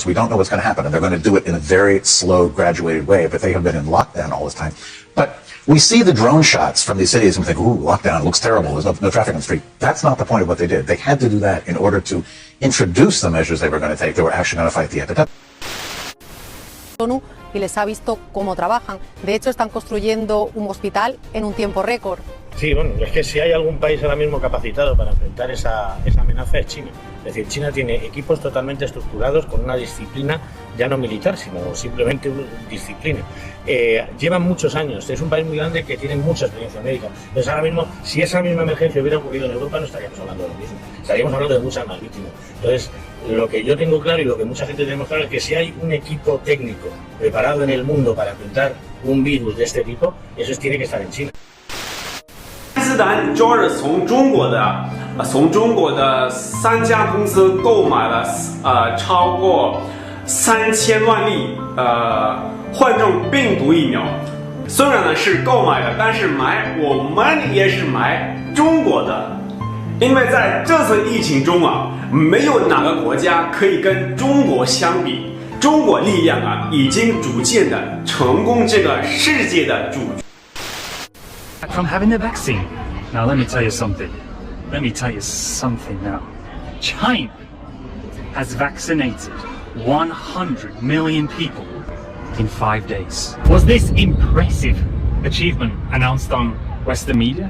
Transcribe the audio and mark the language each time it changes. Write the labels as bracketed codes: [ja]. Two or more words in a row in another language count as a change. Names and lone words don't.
[en] We don't know what's going to happen, and they're going to do it in a very slow, graduated way, but they have been in lockdown all this time. But we see the drone shots from these cities and think, ooh, lockdown, looks terrible, there's no traffic on the street. That's not the point of what they did. They had to do that in order to introduce the measures they were going to take. They were actually going to fight the epidemic. [es] ONU y les ha visto cómo trabajan. De hecho, están construyendo un hospital en un tiempo récord. Sí, bueno, es que si hay algún país ahora mismo capacitado para enfrentar esa amenaza es China. Es decir, China tiene equipos totalmente estructurados con una disciplina ya no militar, sino simplemente una disciplina. Llevan muchos años, es un país muy grande que tiene mucha experiencia médica. Entonces ahora mismo, si esa misma emergencia hubiera ocurrido en Europa, no estaríamos hablando de lo mismo. Estaríamos hablando de muchas más víctimas. Entonces, lo que yo tengo claro y lo que mucha gente tenemos claro es que si hay un equipo técnico preparado en el mundo para enfrentar un virus de este tipo, eso tiene que estar en China. [zh] 斯坦主要是从中国的3家公司购买了超过3000万例患重病毒疫苗。虽然呢是购买的，但是我们也是买中国的，因为在这次疫情中啊，没有哪个国家可以跟中国相比。中国力量啊，已经逐渐的成功这个世界的主角。 [en] From having the vaccine. Now let me tell you something. Now. China has vaccinated 100 million people in 5 days. Was this impressive achievement announced on Western media?